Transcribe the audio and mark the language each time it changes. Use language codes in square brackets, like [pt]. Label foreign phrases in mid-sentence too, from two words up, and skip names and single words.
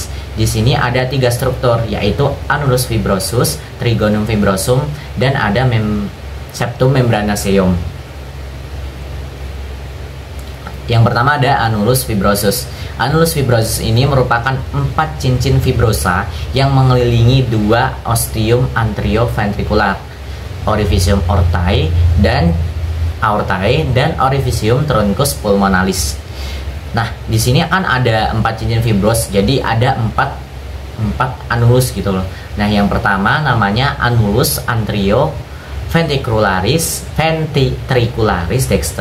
[id] Di sini ada 3 struktur, yaitu [la] annulus fibrosus, trigonum fibrosum, [id] dan ada [la] septum membranaceum. [id] Yang pertama ada [la] annulus fibrosus. Annulus fibrosus [id] ini merupakan 4 cincin fibrosa yang mengelilingi 2 ostium anterioventricular, [la] orificium aortae [id] dan [la] orificium truncus pulmonalis. [id] Nah, di sini kan ada 4 cincin fibros, jadi ada 4 annulus gitu loh. Nah, yang pertama namanya [la] annulus ventricularis dexter.